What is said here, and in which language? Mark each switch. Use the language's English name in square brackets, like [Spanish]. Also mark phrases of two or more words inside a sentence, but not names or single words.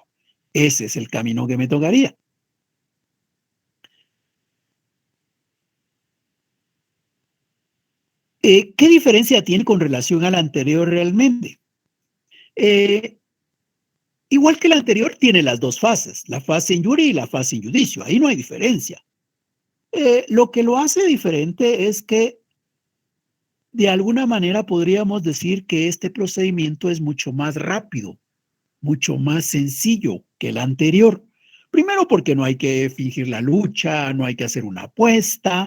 [Spanish] Ese es el camino que me tocaría. ¿Qué diferencia tiene con relación al anterior realmente? Igual que el anterior, tiene las dos fases, la fase [Latin] in iure [Spanish] y la fase [Latin] in judicio. [Spanish] Ahí no hay diferencia. Lo que lo hace diferente es que de alguna manera podríamos decir que este procedimiento es mucho más rápido, mucho más sencillo que el anterior. Primero porque no hay que fingir la lucha, no hay que hacer una apuesta.